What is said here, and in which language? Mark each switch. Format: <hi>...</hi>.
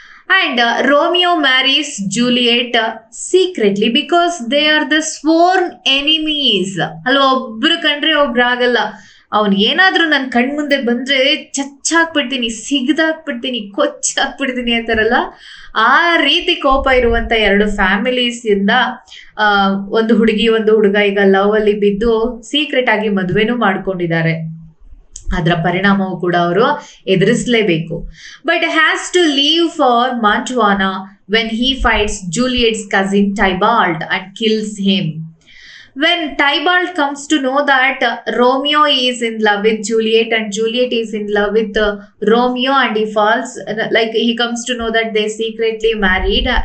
<en>And Romeo marries Juliet secretly because they are the sworn enemies.</en> <kn>ಅಲ್ವಾ, ಒಬ್ರು ಕಂಡ್ರೆ ಒಬ್ರು ಆಗಲ್ಲ. ಅವನು ಏನಾದ್ರೂ ನನ್ನ ಕಣ್ ಮುಂದೆ ಬಂದ್ರೆ ಚಚ್ಚಾಕ್ಬಿಡ್ತೀನಿ, ಸಿಗದಾಕ್ಬಿಡ್ತೀನಿ, ಕೊಚ್ಚಾಕ್ಬಿಡ್ತೀನಿ ಅಂತಾರಲ್ಲ, ಆ ರೀತಿ ಕೋಪ ಇರುವಂತ ಎರಡು ಫ್ಯಾಮಿಲೀಸ್ ಇಂದ ಒಂದು ಹುಡುಗಿ ಒಂದು ಹುಡುಗ ಈಗ ಲವ್ ಅಲ್ಲಿ ಬಿದ್ದು ಸೀಕ್ರೆಟ್ ಆಗಿ ಮದುವೆನೂ ಮಾಡ್ಕೊಂಡಿದ್ದಾರೆ. ಅದರ ಪರಿಣಾಮವು ಕೂಡ ಅವರು ಎದುರಿಸಲೇಬೇಕು.</kn> <en>But has to leave for Mantua when he fights Juliet's cousin Tybalt and kills him. When Tybalt comes to know that Romeo is in love with Juliet and Juliet is in love with Romeo, and he falls, like he comes to know that they secretly married.</en>